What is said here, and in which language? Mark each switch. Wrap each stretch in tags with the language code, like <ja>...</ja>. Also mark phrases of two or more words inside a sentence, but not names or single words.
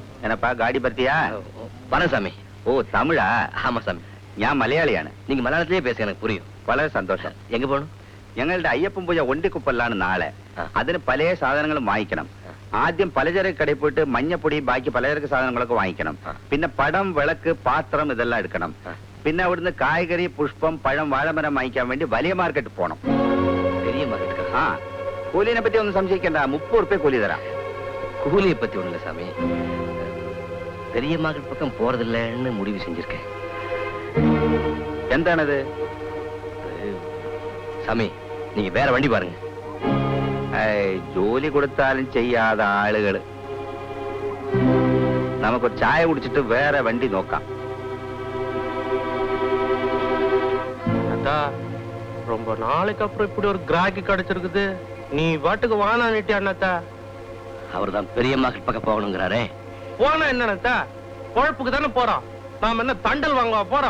<ta>என்னப்பா காடி பத்தியா? வணக்கம் சாமி. ஓ தமிழா? ஆமா சாமி.</ta> <ml>ഞാൻ മലയാളിയാണ്.</ml> <ta>நீங்க மலையாளத்திலேயே பேச எனக்கு புரியும்.</ta> <ml>വളരെ സന്തോഷം. எங்க പോകണം? ഞങ്ങളുടെ അയ്യപ്പൻ പൂജ ഒണ്ടിക്കുപ്പല്ലാണ് നാളെ. അതിന് പല സാധനങ്ങളും വാങ്ങിക്കണം. ആദ്യം പലചരക്ക് കടയിൽ പോയിട്ട് മഞ്ഞപ്പൊടി ബാക്കി പലചരക്ക് സാധനങ്ങളൊക്കെ വാങ്ങിക്കണം. പിന്നെ പടം വിളക്ക് പാത്രം ഇതെല്ലാം എടുക്കണം. പിന്നെ അവിടുന്ന് കായ്കറി പുഷ്പം പഴം വാഴമരം വാങ്ങിക്കാൻ വേണ്ടി വലിയ മാർക്കറ്റ് പോകണം.</ml> <ta>பெரிய மார்க்கெட்.</ta> <ml>ആ കൂലിനെ പറ്റി ഒന്നും സംശയിക്കണ്ട. 30 രൂപ കൂലി തരാം.</ml> <ta>கூலியை பத்தி ஒண்ணு இல்ல சாமி. பெரிய மார்க்கெட் பக்கம் போறதில்லைன்னு முடிவு செஞ்சிருக்கேன்.</ta> <ml>എന്താണത്?</ml> <ta>சாமி நீங்க வேற வண்டி பாருங்க.</ta> <ml>ജോലി കൊടുത്താലും ചെയ്യാതെ ആളുകള്. നമുക്കൊരു ചായ കുടിച്ചിട്ട് വേറെ വണ്ടി നോക്കാം.</ml> <ta>ரொம்ப நாளைக்கு அப்புறம் இப்படி ஒரு கிராக்கி கிடைச்சிருக்குது. நீ வாட்டுக்கு வானா நிட்டி அண்ணாத்தா. அவர் தான் பெரிய மார்க்கெட் பக்கம் போகணுங்கிறாரே. போனா என்னத்தா? பொழப்புக்கு தானே போறோம். நாம என்ன தண்டல் வாங்க போறோம்?</ta>